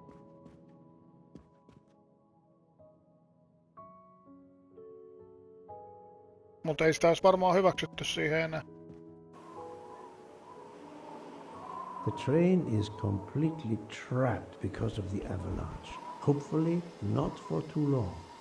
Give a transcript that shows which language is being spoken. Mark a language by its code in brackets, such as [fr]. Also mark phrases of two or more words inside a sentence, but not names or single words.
[fi] Mutta ei sitä olisi varmaan hyväksytty siihen enää. [en] The train is completely trapped because of the avalanche. Hopefully not for too long.